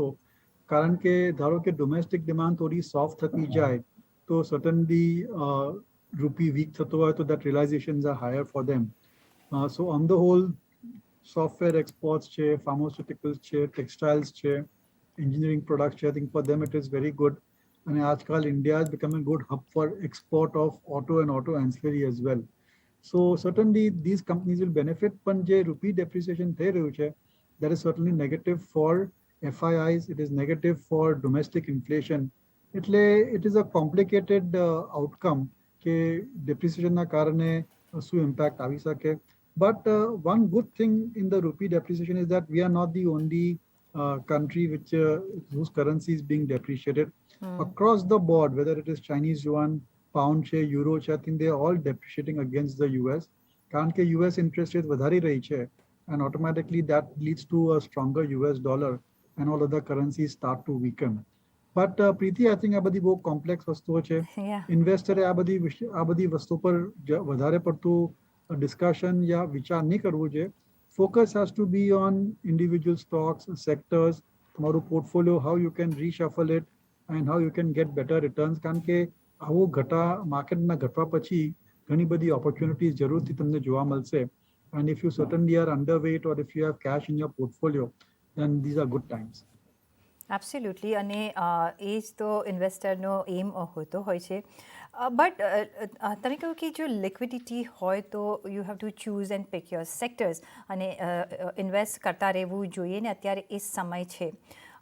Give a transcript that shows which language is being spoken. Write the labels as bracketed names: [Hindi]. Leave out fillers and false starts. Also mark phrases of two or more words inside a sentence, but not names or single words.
[Gujarati] કારણ કે ધારો કે [English] domestic demand [Gujarati] થોડી સોફ્ટ થતી જાય તો [English] suddenly rupee weak [Gujarati] થતો હોય તો [English] that realizations are higher for them. So on the whole software exports છે, ફાર્માસ્યુટિકલ્સ છે, ટેક્સટાઇલ્સ છે, એન્જિનિયરિંગ પ્રોડક્ટ્સ છે, I think for them it is very good. [Gujarati] અને આજકાલ [English] India is becoming good hub for export of auto and auto ancillary as well. So certainly these companies will benefit, [Gujarati] પણ જે રૂપી depreciation થઈ રહ્યું છે, [English] that is certainly negative for FIIs, it is negative for domestic inflation. [Gujarati] એટલે [English] it is a complicated outcome [Gujarati] કે depreciation ના કારણે શું impact આવી શકે. [English] But one good thing in the rupee depreciation is that we are not the only country whose currency is being depreciated. Across the board, whether it is Chinese yuan, pound છે, યુરો છે, I think they are all depreciating against the US. [Gujarati] કારણ કે [English] US interest rate [Gujarati] વધારી રહી છે, [English] and automatically that leads to a stronger US dollar and all other currencies start to weaken. [Gujarati] But પ્રીતિ, [English] I think [Gujarati] આ બધી બહુ કોમ્પ્લેક્સ વસ્તુઓ છે. ઇન્વેસ્ટરે આ બધી વસ્તુ પર વધારે પડતું ડિસ્કશન યા વિચાર નહીં કરવું જોઈએ. [English] Focus has to be on individual stocks, sectors, તમારું portfolio, how you can reshuffle it and how you can get better returns. [Gujarati] કારણ કે આવું માર્કેટના ઘટવા પછી ઘણી બધી ઓપોર્ચ્યુનિટીઝ જરૂરથી તમને જોવા મળશે. [English] And if you certainly are underweight or if you have cash in your portfolio, then these are good times. [Gujarati] એબ્સોલ્યુટલી, અને એ જ તો ઇન્વેસ્ટરનો એમ હોતો હોય છે. બટ તમે કહ્યું કે જો લિક્વિડિટી હોય તો [English] you have to choose and pick your sectors, [Gujarati] અને ઇન્વેસ્ટ કરતા રહેવું જોઈએ ને અત્યારે એ સમય છે.